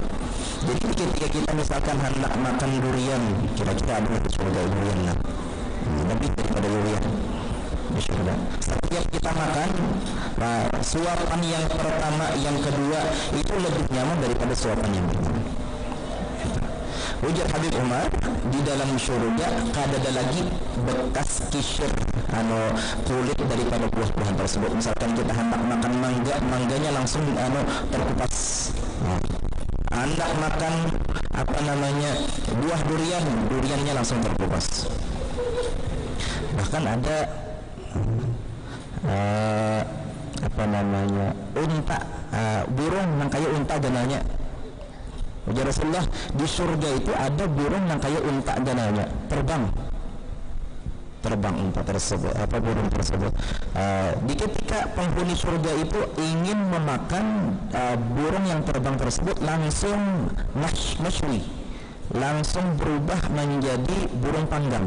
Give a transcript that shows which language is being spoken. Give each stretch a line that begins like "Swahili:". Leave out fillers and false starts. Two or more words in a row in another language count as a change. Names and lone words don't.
Indonesian: Jadi ketika kita misalkan hendak makan durian, kira-kira ada di surga durian lah, lebih daripada durian di surga. Setiap kita makan, suapan yang pertama, yang kedua itu lebih nyaman daripada suapan yang pertama.
Banjar: Ujar Habib Umar, di dalam surga kada ada lagi bekas kisyir, kulit daripada buah-buahan tersebut.
Indonesian: Misalkan kita hendak makan mangga, mangganya langsung terkupas. Hendak makan buah durian, duriannya langsung terkupas.
Banjar: Bahkan ada unta, burung yang kayak unta ganalnya. Ujar Rasulullah, di surga itu ada burung yang kayak unta ganalnya, terbang unta tersebut, burung tersebut.
Indonesian: Di ketika penghuni surga itu ingin memakan burung yang terbang tersebut, langsung masywi, langsung berubah menjadi burung panggang.